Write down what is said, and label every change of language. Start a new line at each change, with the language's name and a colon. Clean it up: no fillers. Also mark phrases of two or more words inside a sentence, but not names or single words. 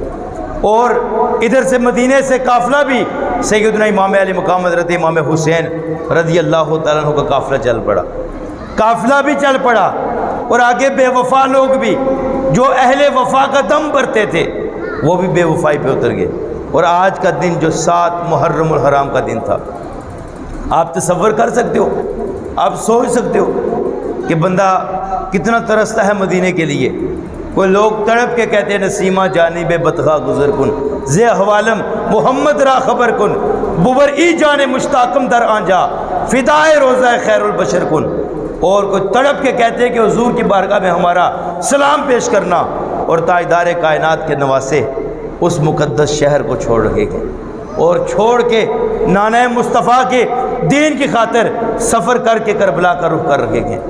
Urdu: اور ادھر سے مدینے سے قافلہ بھی سیدنا امام علی مقام حضرت امام حسین رضی اللہ تعالیٰ عنہ کا قافلہ چل پڑا، قافلہ بھی چل پڑا، اور آگے بے وفا لوگ بھی جو اہل وفا کا دم بھرتے تھے وہ بھی بے وفائی پہ اتر گئے۔ اور آج کا دن جو 7 محرم الحرام کا دن تھا، آپ تصور کر سکتے ہو، آپ سوچ سکتے ہو کہ بندہ کتنا ترستا ہے مدینے کے لیے۔ کوئی لوگ تڑپ کے کہتے ہیں
Persian: نسیمہ جانب بدخواہ گزر کن، زی حوالم محمد را خبر کن، بور ای جان مشتاقم در آنجا، فدائے روزہ خیر البشر کن۔
Urdu: اور کوئی تڑپ کے کہتے ہیں کہ حضور کی بارگاہ میں ہمارا سلام پیش کرنا، اور تاجدار کائنات کے نواسے اس مقدس شہر کو چھوڑ رہے ہیں، اور چھوڑ کے نانا مصطفیٰ کے دین کی خاطر سفر کر کے کربلا کا رخ کر رہے ہیں۔